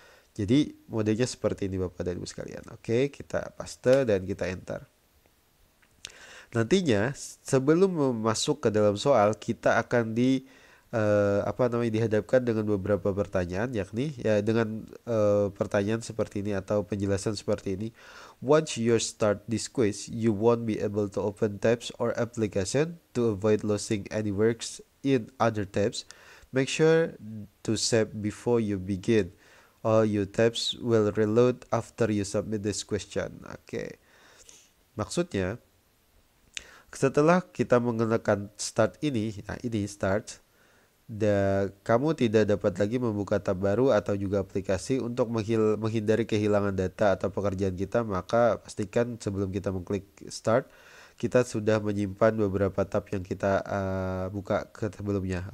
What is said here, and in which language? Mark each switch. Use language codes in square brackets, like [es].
[id] Jadi modenya seperti ini Bapak dan Ibu sekalian. Oke, kita paste dan kita enter. Nantinya sebelum masuk ke dalam soal kita akan dihadapkan dengan beberapa pertanyaan, yakni dengan pertanyaan seperti ini atau penjelasan seperti ini. [en] Once you start this quiz, you won't be able to open tabs or application. To avoid losing any works in other tabs, make sure to save before you begin. All your tabs will reload after you submit this question. [id] Oke. Maksudnya, setelah kita menggunakan start ini, nah ini start, kamu tidak dapat lagi membuka tab baru atau juga aplikasi untuk menghindari kehilangan data atau pekerjaan kita, maka pastikan sebelum kita mengklik start, kita sudah menyimpan beberapa tab yang kita buka sebelumnya.